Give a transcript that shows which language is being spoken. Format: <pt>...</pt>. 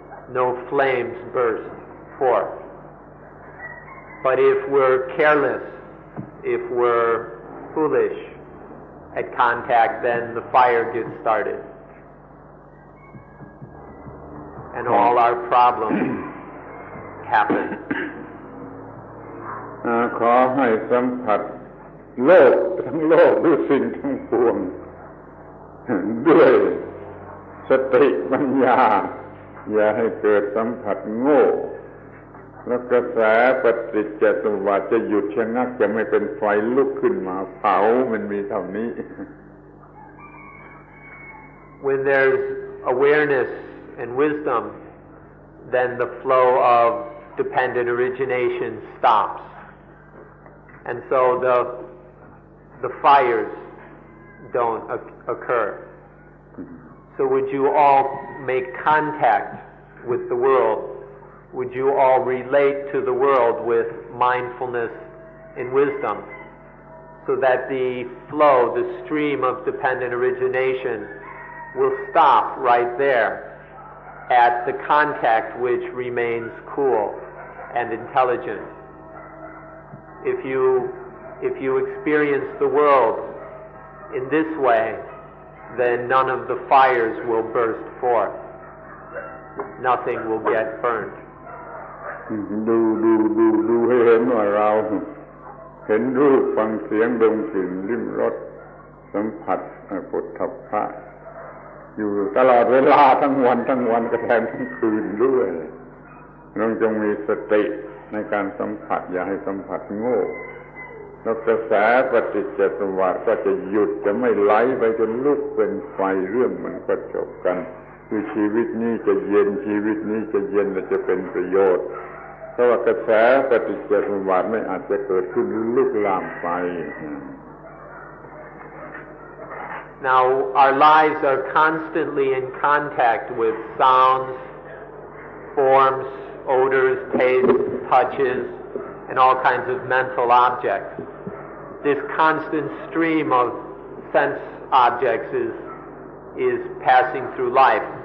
<en>No flames burst forth. But if we're careless, if we're foolish at contact, then the fire gets started. And all our problems happen.</en> <th>ขอให้สัมผัสโลกทั้งโลกด้วยสิ่งทั้งปวงด้วยสติปัญญาอย่าให้เกิดสัมผัสโง่แล้วกระแสปฏิจจสมุปบาทจะหยุดชะงักจะไม่เป็นไฟลุกขึ้นมาเผามันมีเท่านี้</th> <en>When there's awareness and wisdom, then the flow of dependent origination stops. And so the fires don't occur. So would you all make contact with the world? Would you all relate to the world with mindfulness and wisdom so that the flow, the stream of dependent origination will stop right there at the contact which remains cool and intelligent? If you experience the world in this way, then none of the fires will burst forth. Nothing will get burnt.</en> <th>ดูให้เห็นว่าเราเห็นรูปฟังเสียงดมกลิ่นลิ้มรสสัมผัสปุถะพะอยู่ตลอดเวลาทั้งวันกระแทนทั้งคืนด้วยเราจงมีสติ ในการสัมผัสอย่าให้สัมผัสโง่แล้วกระแสปฏิจจสมุปบาทก็จะหยุดจะไม่ไหลไปจนลุกเป็นไฟเรื่องมันก็จบกันคือชีวิตนี้จะเย็นชีวิตนี้จะเย็นและจะเป็นประโยชน์เพราะว่ากระแสปฏิจจสมุปบาทไม่อาจจะเกิดขึ้นลุกลามไป</th> <en>Now, our lives are constantly in contact with sounds, forms, odors, tastes, touches, and all kinds of mental objects. This constant stream of sense objects is passing through life.</en>